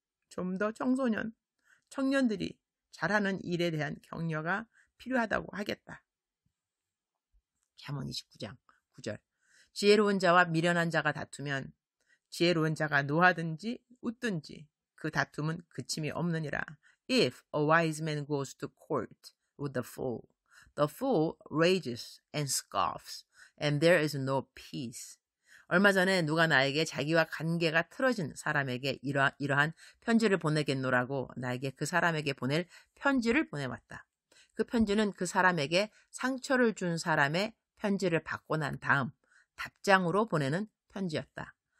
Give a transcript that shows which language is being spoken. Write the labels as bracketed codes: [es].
[ko] 좀 더 청소년, 청년들이 잘하는 일에 대한 격려가 필요하다고 하겠다. 잠언 29장 9절. 지혜로운 자와 미련한 자가 다투면 지혜로운 자가 노하든지 웃든지 그 다툼은 그침이 없느니라. [en] If a wise man goes to court with the fool rages and scoffs, and there is no peace. [ko] 얼마 전에 누가 나에게 자기와 관계가 틀어진 사람에게 이러한 편지를 보내겠노라고 나에게 그 사람에게 보낼 편지를 보내왔다. 그 편지는 그 사람에게 상처를 준 사람의 편지를 받고 난 다음 답장으로 보내는 편지였다.